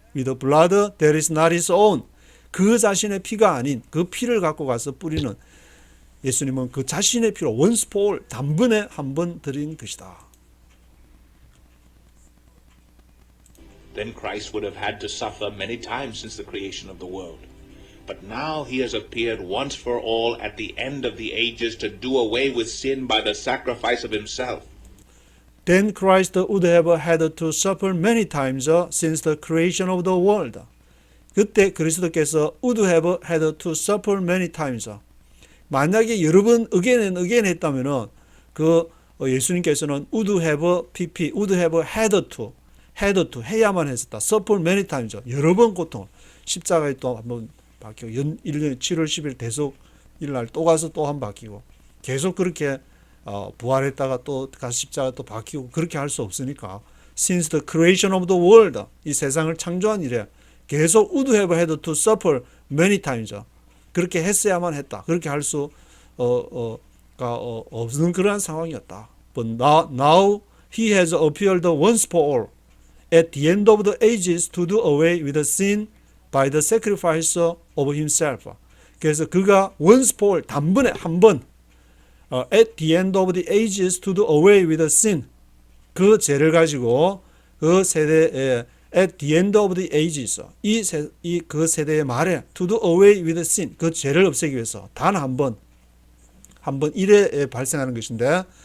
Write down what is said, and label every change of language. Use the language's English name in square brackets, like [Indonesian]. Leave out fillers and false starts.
[English] With the blood that is not his own. [Korean] 그 자신의 피가 아닌 그 피를 갖고 가서 뿌리는 예수님은 그 자신의 피로 [English] once for all [Korean] 단번에 한 번 드린 것이다. [English] Then Christ would have had to suffer many times since the creation of the world. But now he has appeared once for all at the end of the ages to do away with sin by the sacrifice of himself. Then Christ would have had to suffer many times since the creation of the world. [Korean] 그때 그리스도께서 [English] would have had to suffer many times. [Korean] 만약에 여러 번 again 했다면은 그 예수님께서는 [English] would have had to [Korean] 해야만 했었다. [English] suffer many times. [Korean] 여러 번 고통. 십자가에 또 한번 박히고 1년 7월 10일 대속일 날 또 가서 또 한 번 박히고 계속 그렇게 부활했다가 또 가서 십자가 또 박히고 그렇게 할 수 없으니까 [English] since the creation of the world [Korean] 이 세상을 창조한 이래 계속 [English] would have had to suffer many times [Korean] 그렇게 했어야만 했다. 그렇게 할 수 없는 그러한 상황이었다. [English] But now he has appeared once for all at the end of the ages to do away with the sin by the sacrifice of himself. [Korean] 그래서 그가 [English] once for all [Korean] 단번에 한 번 [English] at the end of the ages to do away with the sin [Korean] 그 죄를 가지고 그 세대에 [English] at the end of the ages [Korean] 그 세대의 말에 [English] to do away with the sin [Korean] 그 죄를 없애기 위해서 단 한 번 일에 발생하는 것인데